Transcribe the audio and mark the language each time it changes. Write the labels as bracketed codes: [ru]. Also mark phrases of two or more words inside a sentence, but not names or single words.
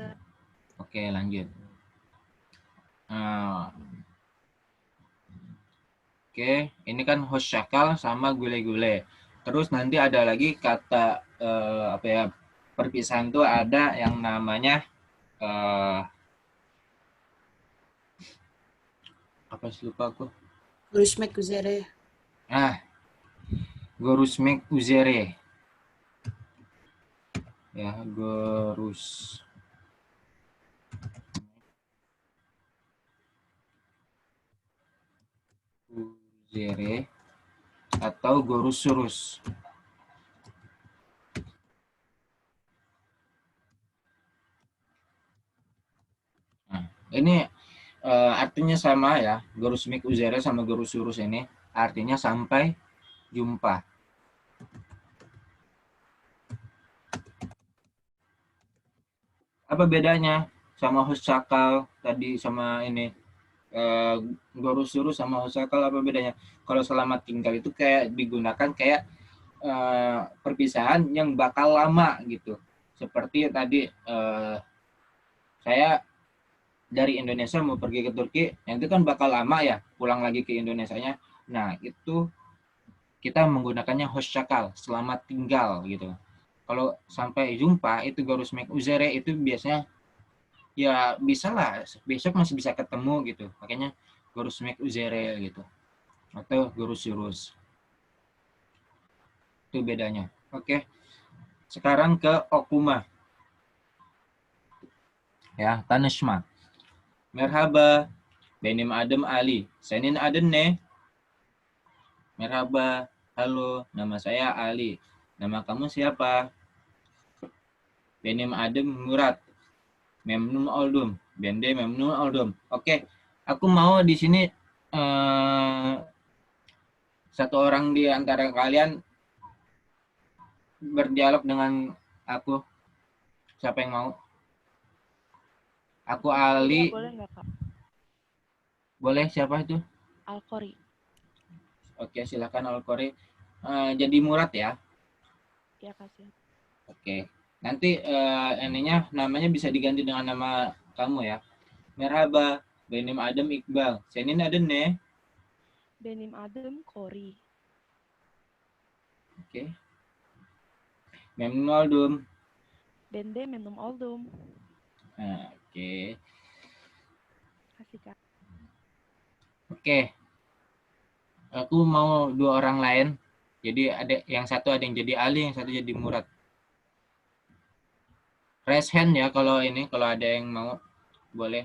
[id] Oke, lanjut. Oke, ini kan hoşçakal sama gule-gule. Terus nanti ada lagi kata perpisahan tuh ada yang namanya apa sih, lupa aku. [tr] Görüşmek üzere. Görüşmek üzere. Ya, görüş. Üzere atau görüşürüz. [id] Nah, ini artinya sama ya. [tr] Görüşmek üzere [id] sama görüşürüz ini artinya sampai jumpa. Apa bedanya sama hoşçakal tadi sama ini görüşürüz sama hoşçakal, apa bedanya? Kalau selamat tinggal itu kayak digunakan kayak perpisahan yang bakal lama gitu. Seperti tadi saya dari Indonesia mau pergi ke Turki, yang itu kan bakal lama ya, pulang lagi ke Indonesianya. Nah, itu kita menggunakannya hoşçakal, selamat tinggal gitu. Kalau sampai jumpa itu [tr] görüşmek üzere [id] itu biasanya ya bisa lah, besok masih bisa ketemu gitu. Makanya [tr] görüşmek üzere [id] gitu. Atau görüşürüz. Itu bedanya. Oke. Sekarang ke okuma. [tr] Ya, tanışma. Merhaba, benim adım Ali. Senin adın ne? Merhaba, [id] halo, nama saya Ali. Nama kamu siapa? [tr] Benim adım Murat. Memnun oldum. Ben de memnun oldum. [id] Oke, aku mau di sini satu orang di antara kalian berdialog dengan aku. Siapa yang mau? Aku Ali. Boleh nggak, Kak? Boleh, siapa itu? Alkori. Oke, silakan Alkori. Jadi Murat ya? Ya, kasih. Oke. Nanti ininya namanya bisa diganti dengan nama kamu ya. [tr] Merhaba, benim adım Iqbal. Senin adın ne? Benim adım Kori. Oke. Memnun oldum. Ben de memnun oldum. [id] Oke. Kasih, Kak. Oke. Aku mau dua orang lain. Jadi ada yang satu ada yang jadi Ali, yang satu jadi Murad. [en] Raise hand [id] ya kalau ada yang mau, boleh.